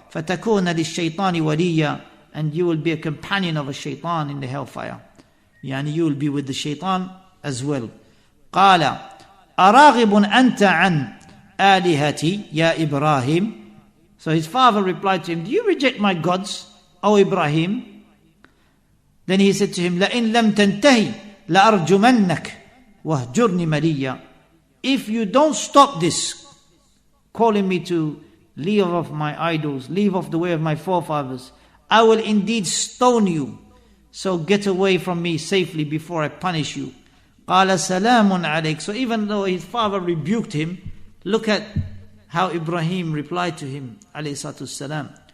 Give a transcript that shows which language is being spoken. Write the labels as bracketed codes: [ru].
[ar] فَتَكُونَ لِلشَّيْطَانِ وَلِيًّا, [en] and you will be a companion of a shaitan in the hellfire. Yani you will be with the shaitan as well. [ar] قَالَ أَرَاغِبٌ أَنْتَ عَنْ آلِهَتِي يَا إِبْرَاهِيمُ. [en] So his father replied to him, do you reject my gods, O Ibrahim? Then he said to him, [ar] لَإِن لَمْ تَنْتَهِ لَأَرْجُمَنَّكَ وَهْجُرْنِ مَلِيًّا. [en] If you don't stop this, calling me to leave off my idols, leave off the way of my forefathers, I will indeed stone you. So get away from me safely before I punish you. [ar] قَالَ سَلَامٌ عَلَيْكَ. [en] So even though his father rebuked him, look at how Ibrahim replied to him, alayhi salatu salam.